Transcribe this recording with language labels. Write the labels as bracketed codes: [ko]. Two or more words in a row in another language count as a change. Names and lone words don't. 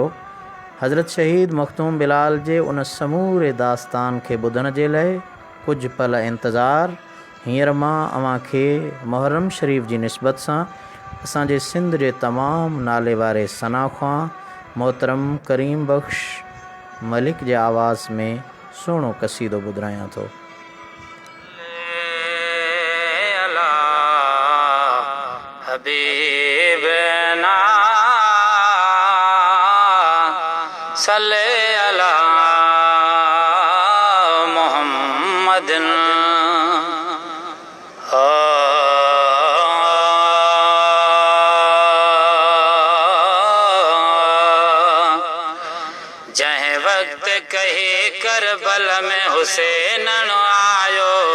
[sd] हज़रत शहीद मखदूम बिलाल जे उन समूरे दास्तान खे ॿुधण जे लाइ कुझु पल इंतज़ारु हींअर मां अव्हांखे मुहर्रम शरीफ़ जी निस्बत सां असांजे सिंध जे तमामु नाले वारे सनाख़्वा मोहतरम करीम बख़्श मलिक जे आवाज़ में सुहिणो क़सीदो ॿुधायां थो। [ar] حبيبنا صل على محمد [sd] जंहिं वक्त कही करबल में हुसैन आयो